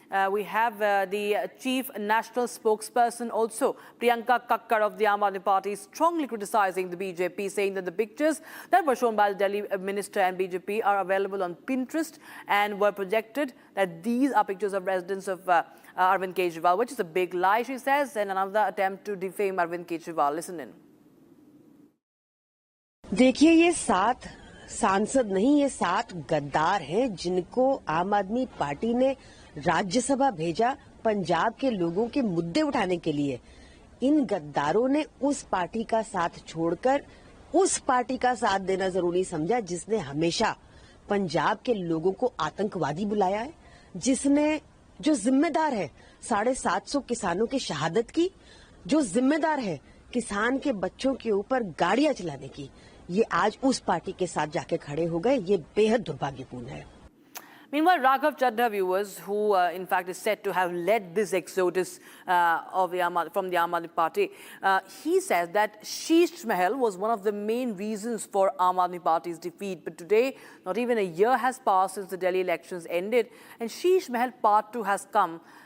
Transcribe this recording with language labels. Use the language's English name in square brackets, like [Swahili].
[English] We have the chief national spokesperson also, Priyanka Kakkar of the Aam Aadmi Party, strongly criticizing the BJP, saying that the pictures that were shown by the Delhi minister and BJP are available on Pinterest and were projected that these are pictures of residents of Arvind Kejriwal, which is a big lie, she says, and another attempt to defame Arvind Kejriwal. Listen in. [Hindi] देखिए, ये 7 सांसद नहीं, ये 7 गद्दार हैं जिनको आम आदमी पार्टी ने राज्यसभा भेजा पंजाब के लोगों के मुद्दे उठाने के लिए। इन गद्दारों ने उस पार्टी का साथ छोड़कर उस पार्टी का साथ देना जरूरी समझा जिसने हमेशा पंजाब के लोगों को आतंकवादी बुलाया है, जिसने जो जिम्मेदार है 750 किसानों की शहादत की, जो जिम्मेदार है किसान के बच्चों के ऊपर गाड़ियां चलाने की, ये आज उस पार्टी के साथ जाके खड़े हो गए। ये बेहद दुर्भाग्यपूर्ण है। [English] Meanwhile, Raghav Chadha, viewers, who in fact is said to have led this exodus of from the Aam Aadmi Party, he says that Sheesh Mahal was one of the main reasons for Aam Aadmi Party's defeat. But today, not even a year has passed since the Delhi elections ended, and Sheesh Mahal Part 2 has come.